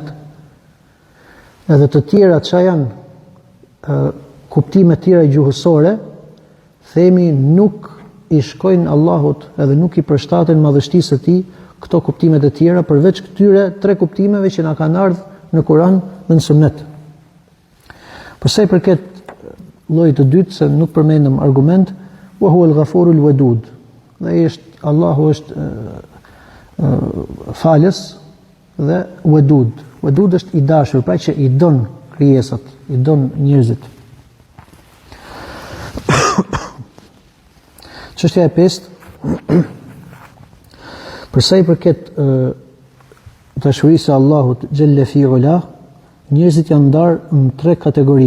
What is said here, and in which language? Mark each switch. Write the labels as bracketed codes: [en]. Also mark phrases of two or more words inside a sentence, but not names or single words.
[sq] Edhe të tjera çka janë kuptime të tjera gjuhësore, themi nuk i shkojnë Allahut edhe nuk i përshtaten madhështisë së tij këto kuptimet e tjera përveç këtyre tre kuptimeve që na kanë ardhur në Kur'an dhe në Sunet. Për sa i përket llojit të dytë, se nuk përmendëm argument, [ar] وهو الغفور الودود. [sq] Dhe Allahu është falës dhe wadud. Wadud është i dashur, pra që i don krijesat, i don njerëzit. Çështja e pestë, për sa i përket dashurisë së Allahut [ar] جل في علاه, [sq] njerëzit janë ndarë në tre kategori.